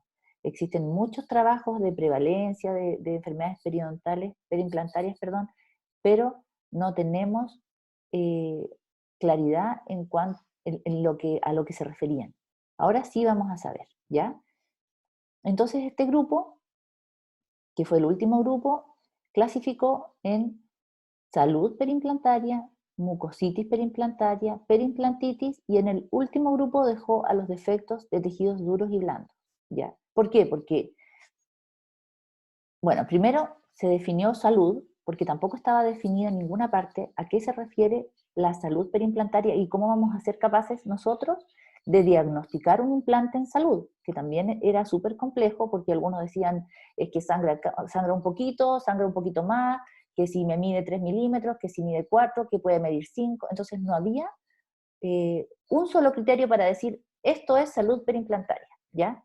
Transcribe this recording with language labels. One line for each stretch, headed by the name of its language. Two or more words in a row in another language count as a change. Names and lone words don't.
Spanish: Existen muchos trabajos de prevalencia de enfermedades periimplantarias, pero no tenemos claridad en a lo que se referían. Ahora sí vamos a saber, ¿ya? Entonces este grupo, que fue el último grupo, clasificó en salud periimplantaria, mucositis periimplantaria, periimplantitis, y en el último grupo dejó a los defectos de tejidos duros y blandos, ¿ya? ¿Por qué? Porque, bueno, primero se definió salud, porque tampoco estaba definida en ninguna parte a qué se refiere la salud periimplantaria y cómo vamos a ser capaces nosotros de diagnosticar un implante en salud, que también era súper complejo, porque algunos decían es que sangra un poquito más, que si me mide 3 milímetros, que si mide 4, que puede medir 5, entonces no había un solo criterio para decir esto es salud periimplantaria, ¿ya?